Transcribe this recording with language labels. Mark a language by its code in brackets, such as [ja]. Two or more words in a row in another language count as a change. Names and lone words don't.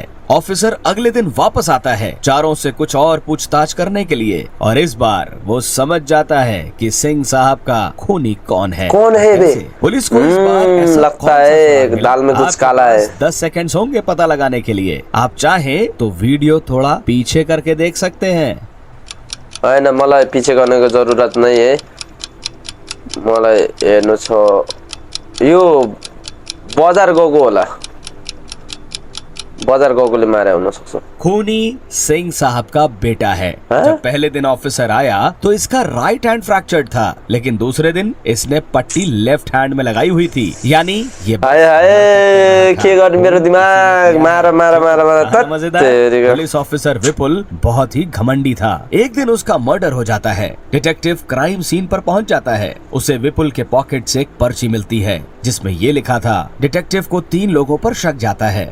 [hi] ऑफिसर अगले दिन वापस आता है चारों से कुछ और पूछताछ करने के लिए और इस बार वो समझ जाता है कि सिंह साहब का खूनी कौन है। कौन है बे? कैसे? पुलिस को इस बार ऐसा लगता कौन सा है सुराग मिला? दाल में कुछ आपके काला है। पास 10 सेकंड्स होंगे पता लगाने के लिए। आप चाहे तो वीडियो थोड़ा पीछे करके देख सकते हैं। [ne] हैन मलाई पछि गर्नको जरुरत नै है। मलाई हेर्नु छ यो बजार गएको होला। बजार गएकोले मारे हुन सक्छ। [hi] खूनी सिंह साहब का बेटा है। हाँ? जब पहले दिन ऑफिसर आया तो इसका [en] right hand fractured [hi] था लेकिन दूसरे दिन इसने पट्टी [en] left hand [hi] में लगाई हुई थी। यानी ये [ne] हाय हाय के गर्नु मेरो दिमाग मार मार मार मार [hi] मजेदार। पुलिस ऑफिसर विपुल बहुत ही घमंडी था। एक दिन उसका मर्डर हो जाता है। डिटेक्टिव क्राइम सीन पर पहुंच जाता है। उसे विपुल के पॉकेट से एक पर्ची मिलती है जिसमें ये लिखा था। डिटेक्टिव को 3 लोगों पर शक जाता है।